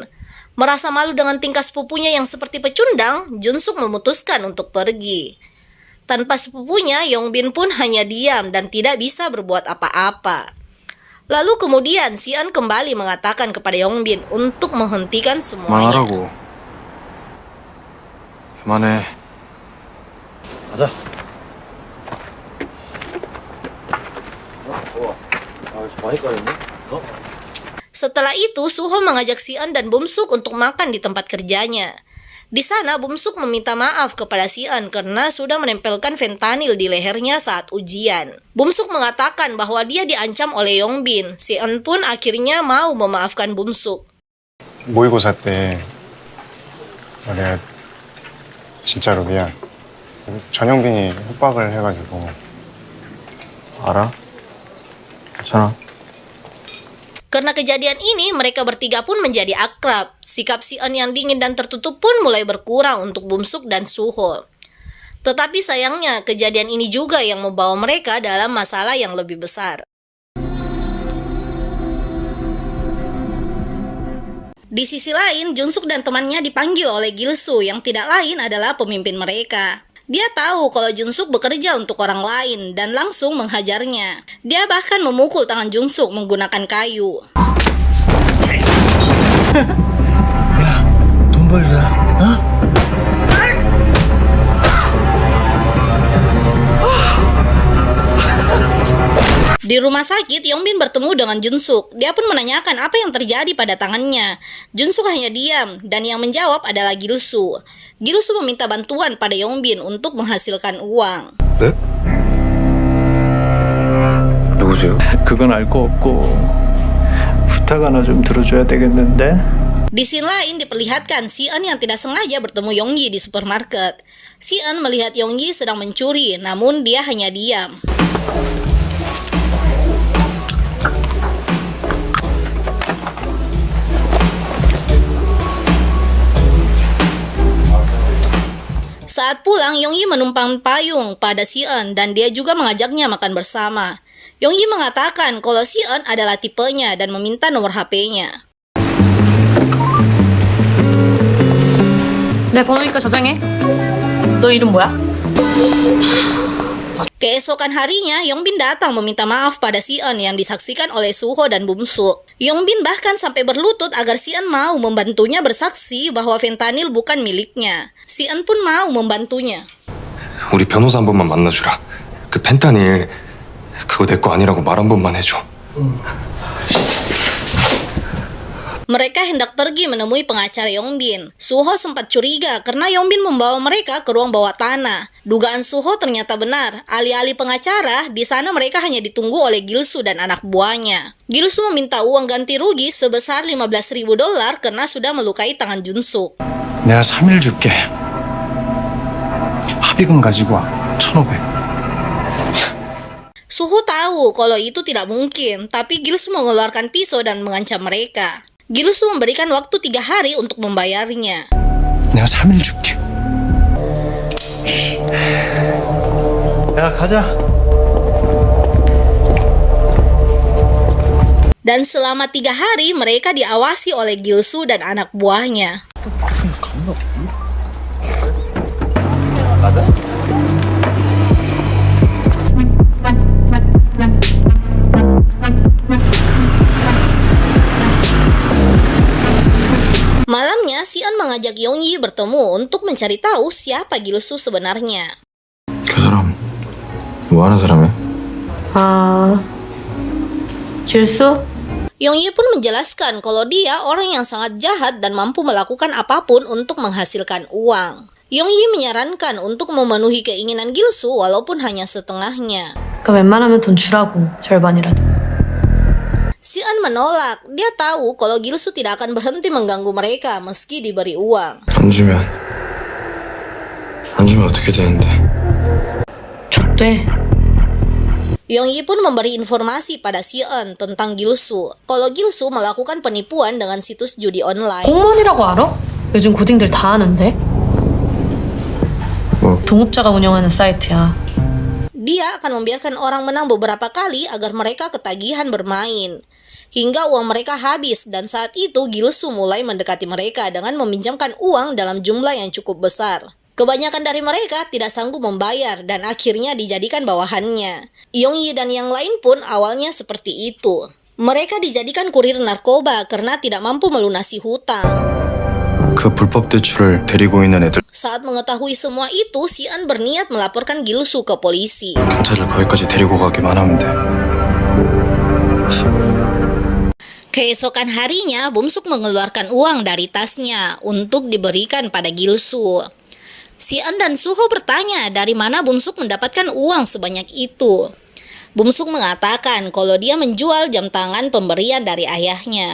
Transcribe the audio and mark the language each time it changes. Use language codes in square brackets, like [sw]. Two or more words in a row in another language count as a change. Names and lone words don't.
[id] Merasa malu dengan tingkah sepupunya yang seperti pecundang, Junsuk memutuskan untuk pergi. Tanpa sepupunya, Yongbin pun hanya diam dan tidak bisa berbuat apa-apa. Lalu kemudian Si-eun kembali mengatakan kepada Yongbin untuk menghentikan semuanya. [ko] 그만하라고. 그만해. 가자. [id] Setelah itu, Suho mengajak Si-eun dan Bum-suk untuk makan di tempat kerjanya. Di sana, Bum-suk meminta maaf kepada Si-eun karena sudah menempelkan fentanyl di lehernya saat ujian. Bum-suk mengatakan bahwa dia diancam oleh Yongbin. Si-eun pun akhirnya mau memaafkan Bum-suk. [ko] 모의고사 때 내가 진짜로 미안. 전영빈이 협박을 해가지고. 알아? 괜찮아. [id] Karena kejadian ini, mereka bertiga pun menjadi akrab. Sikap Si-eun yang dingin dan tertutup pun mulai berkurang untuk Bum-suk dan Suho. Tetapi sayangnya, kejadian ini juga yang membawa mereka dalam masalah yang lebih besar. Di sisi lain, Jun-suk dan temannya dipanggil oleh Gil-soo yang tidak lain adalah pemimpin mereka. Dia tahu kalau Jun-suk bekerja untuk orang lain dan langsung menghajarnya. Dia bahkan memukul tangan Jun-suk menggunakan kayu. [ko] 돈 벌자. [id] Di rumah sakit, Yongbin bertemu dengan Jun-suk. Dia pun menanyakan apa yang terjadi pada tangannya. Jun-suk hanya diam, dan yang menjawab adalah Gil-soo. Gil-soo meminta bantuan pada Yongbin untuk menghasilkan uang. [ko] 네? 누구세요? 그건 알 거 없고 부탁 하나 좀 들어줘야 되겠는데? [id] Di scene lain diperlihatkan Si-eun yang tidak sengaja bertemu Yonggi di supermarket. Si-eun melihat Yonggi sedang mencuri, namun dia hanya diam. Saat pulang, Yonggi menumpang payung pada Si-eun dan dia juga mengajaknya makan bersama. Yonggi mengatakan kalau Si-eun adalah tipenya dan meminta nomor HP-nya. [ko] 내 번호니까 저장해. 너 이름 뭐야? [id] Keesokan harinya, Yongbin datang meminta maaf pada Si-eun yang disaksikan oleh Suho dan Bum-suk. Yongbin bahkan sampai berlutut agar Si-eun mau membantunya bersaksi bahwa fentanyl bukan miliknya. Si-eun pun mau membantunya. [ko] 우리 변호사 한 번만 만나주라. 그 펜타닐 그거 내 거 아니라고 말 한 번만 해줘. [id] Mereka hendak pergi menemui pengacara Yongbin. Suho sempat curiga karena Yongbin membawa mereka ke ruang bawah tanah. Dugaan Suho ternyata benar. Alih-alih pengacara, di sana mereka hanya ditunggu oleh Gil-soo dan anak buahnya. Gil-soo meminta uang ganti rugi sebesar $15,000 karena sudah melukai tangan Jun-suk. [ko] 내가 3일 줄게. 합의금 가지고 와. 1,500. [id] Suho tahu kalau itu tidak mungkin, tapi Gil-soo mengeluarkan pisau dan mengancam mereka. Gil-soo memberikan waktu 3 hari untuk membayarnya. [ko] 내가 3일 줄게. 야, 가자. [id] Dan selama 3 hari mereka diawasi oleh Gil-soo dan anak buahnya. Malamnya, Si-eun mengajak Yonggi bertemu untuk mencari tahu siapa Gil-soo sebenarnya. [ko] 그 사람 뭐 하는 사람이야? 길수? [id] Yonggi pun menjelaskan kalau dia orang yang sangat jahat dan mampu melakukan apapun untuk menghasilkan uang. Yonggi menyarankan untuk memenuhi keinginan Gil-soo walaupun hanya setengahnya. [ko] 그럼 웬만하면 돈 주라고, 절반이라도. [id] Si-eun menolak. Dia tahu kalau Gil-soo tidak akan berhenti mengganggu mereka meski diberi uang. [ko] 안 주면 어떻게 되는데? 줬대. [id] Yonggi pun memberi informasi pada Si-eun tentang Gil-soo. Kalau Gil-soo melakukan penipuan dengan situs judi online. [ko] 공무원이라고 알아? 요즘 고딩들 다 하는데. 동업자가 운영하는 사이트야. [id] Dia akan membiarkan orang menang beberapa kali agar mereka ketagihan bermain. Hingga uang mereka habis dan saat itu Gil-soo mulai mendekati mereka dengan meminjamkan uang dalam jumlah yang cukup besar. Kebanyakan dari mereka tidak sanggup membayar dan akhirnya dijadikan bawahannya. Yonggi dan yang lain pun awalnya seperti itu. Mereka dijadikan kurir narkoba karena tidak mampu melunasi hutang. [ko] 그 불법 대출을 데리고 있는 애들 [id] Saat mengetahui semua itu, Si-eun berniat melaporkan Gil-soo ke polisi. [ko] 경찰을 거기까지 데리고 가기만 하면 돼. [id] Keesokan harinya, Bumsuk mengeluarkan uang dari tasnya untuk diberikan pada Gilsu. Si-eun dan Suho bertanya dari mana Bumsuk mendapatkan uang sebanyak itu. Bumsuk mengatakan kalau dia menjual jam tangan pemberian dari ayahnya.